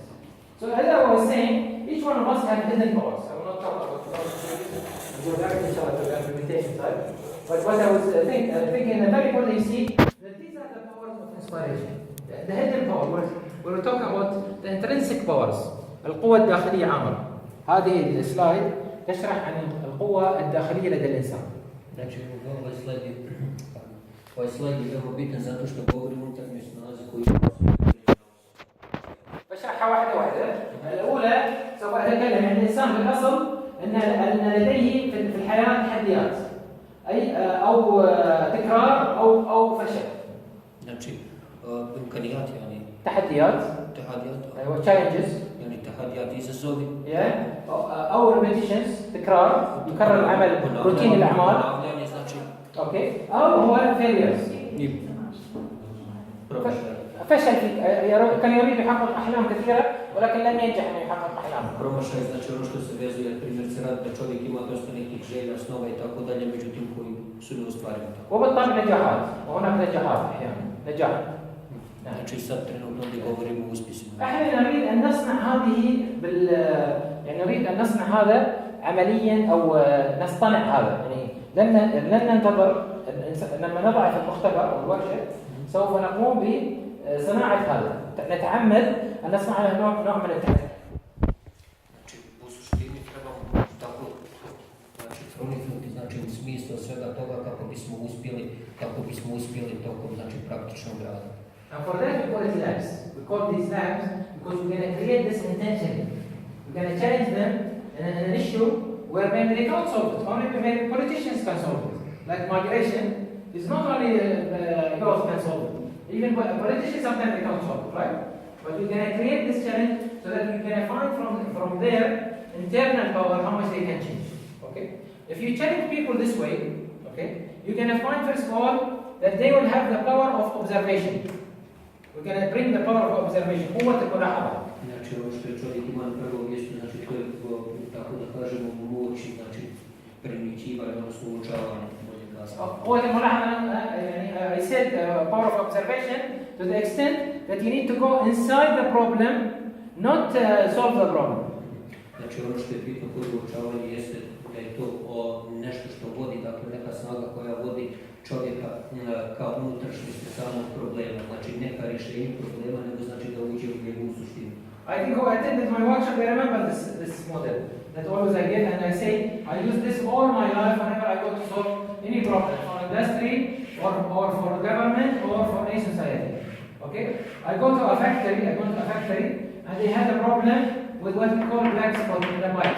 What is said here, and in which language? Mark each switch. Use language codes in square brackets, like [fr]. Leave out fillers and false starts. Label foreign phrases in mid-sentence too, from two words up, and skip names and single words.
[en] So as I was saying, each one of us has hidden powers. I will not talk about powers. Go back inshallah to the implementation side. But what I was thinking, the very important you see that these are the powers of inspiration. The hidden powers. We will talk about the intrinsic powers. [ar] القوة الداخلية عامة. هذه السلايد تشرح عن القوة الداخلية لدى الإنسان. [bs] Znači, ovaj slajd je veoma bitan zato što govori o unutarnjoj snazi koju [ar] بشرحها واحدة. الأولى سوف أتكلم عن الإنسان في الأصل أن لديه في الحياة تحديات أي أو تكرار أو فشل. Znači, إمكانيات يعني تحديات أيوة challenges يعني تحديات izazovi أو repetitions تكرار يكرر العمل روتين الأعمال أوكي أو هو failures فشل كان يريد يحقق أحلام كثيرة ولكن لم ينجح أن يحقق أحلامه. [bs] Promašaj znači ono što se vezuje primjerice rad da čovjek ima dosta nekih želja, snova i tako dalje, međutim koji su neostvareni. [ar] وبالطبع نجاحات وهناك نجاحات أحيانا نجاح. [bs] Znači sad trenutno gdje govorimo o uspjesima. [ar] احنا نريد ان نصنع هذه يعني نريد ان نصنع هذا عمليا او نصطنع هذا يعني لن ننتظر لما نضع في المختبر او الورشه سوف نقوم بصناعه هذا نتعمد ان نصنع له نوع من التحدي. [bs] Znači u suštini trebamo smisla svega toga kako bismo uspjeli tokom znači praktičnog rada. [en] And for that we call it labs. We call these labs because we're going to create this intention. We're going to challenge them in an issue where maybe they can't solve it. Only maybe politicians can solve it. Like migration is not only youth can solve it. Even politicians sometimes they can't solve it, right? But we're going to create this challenge so that we can find from their internal power how much they can change. Okay? If you challenge people this way, okay, you're going to find first of all that they will have the power of observation. We're going to bring the power of observation. [ar] قوة الملاحظة. [bs] Znači ono što je čovjek ima na prvo mjesto, znači to je tako da kažemo moć, znači primićivanje, odnosno uočavanje. [ar] قوة الملاحظة. [en] I said power of observation to the extent that you need to go inside the problem, not solve the problem. [bs] Znači ono što je bitno kod uočavanja jeste da je to nešto što vodi, dakle neka snaga koja vodi čovjeka ka unutrašnjosti samog problema, znači neka rješenje problema, nego znači da uđe u njegovu suštinu. [en] I think who attended my workshop, they remember this model that always I give, and I say I use this all my life whenever I go to solve any problem for industry or for government or for any society. Okay, I go to a factory, and they had a problem with what we call black spot in the pipes.